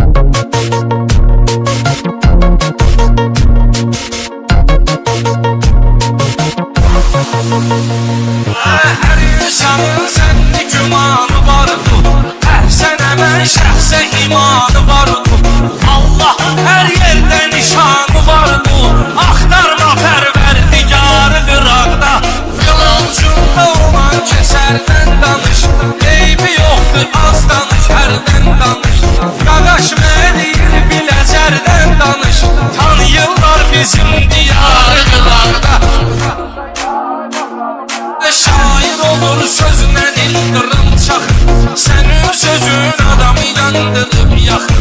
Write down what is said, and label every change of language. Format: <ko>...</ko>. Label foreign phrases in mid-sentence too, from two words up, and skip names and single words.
<tr>Her insanın sende gümanı vardı, her sene ben şahse imanı vardı. Allah'ın her yerde nişanı vardı, aktarma perverdigarı Irak'ta. Kılıncında olan keserden danış, eybi yoktur az danış, herden danış.</tr> <az>Qaqaş məyir biləcərdən danış, tanıyırlar bizim diyarı Irak'ta.</az> <tr>Şair olur sözüne ildırım çakır, senin sözün adamı yandırıp yakır.</tr>